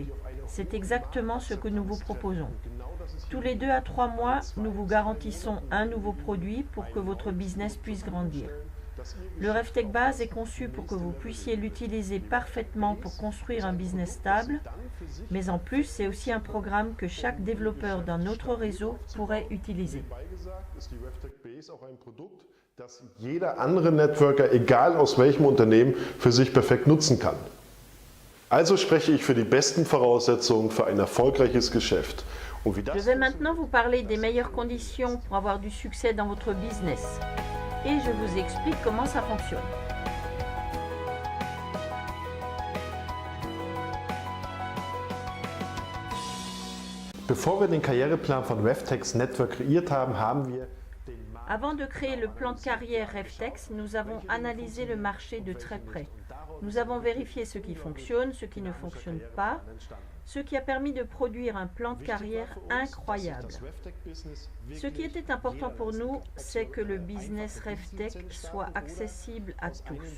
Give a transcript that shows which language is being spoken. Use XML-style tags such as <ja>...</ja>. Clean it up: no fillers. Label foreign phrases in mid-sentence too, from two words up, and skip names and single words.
<fr>C'est exactement ce que nous vous proposons. Tous les 2 à 3 mois, nous vous garantissons un nouveau produit pour que votre business puisse grandir. Le RefTech Base est conçu pour que vous puissiez l'utiliser parfaitement pour construire un business stable, mais en plus, c'est aussi un programme que chaque développeur d'un autre réseau pourrait utiliser.</fr> <de>Das jeder andere Networker, egal aus welchem Unternehmen, für sich perfekt nutzen kann. Also spreche ich für die besten Voraussetzungen für ein erfolgreiches Geschäft. Und wie</de> <fr>Je</fr> <de>das</de> <fr>vais maintenant vous parler des meilleures conditions pour avoir du succès dans votre business. Et je vous explique comment ça fonctionne.</fr> <de>Bevor wir den Karriereplan von RefTech's Network kreiert haben, haben wir</de> <fr>Avant de créer le plan de carrière RefTech, nous avons analysé le marché de très près. Nous avons vérifié ce qui fonctionne, ce qui ne fonctionne pas, ce qui a permis de produire un plan de carrière incroyable. Ce qui était important pour nous, c'est que le business RefTech soit accessible à tous.</fr>